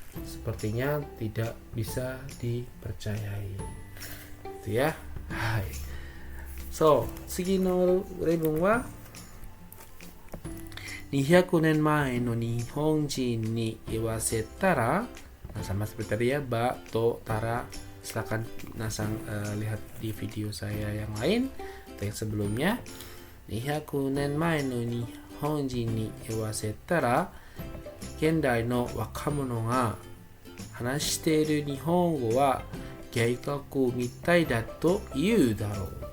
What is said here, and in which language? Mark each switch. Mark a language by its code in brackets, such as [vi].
[id] Sepertinya tidak bisa dipercayai. Itu ya. Hai. [ja] So, 次の例文は200年前の日本人に言わせたら, [id] sama seperti tadi ya, [ja] ba, to, tara. [id] Silakan nasang lihat di video saya yang lain atau yang sebelumnya. [ja] 200年前の日本人に言わせたら、現代の若者が話している日本語は外国みたいだと言うだろう.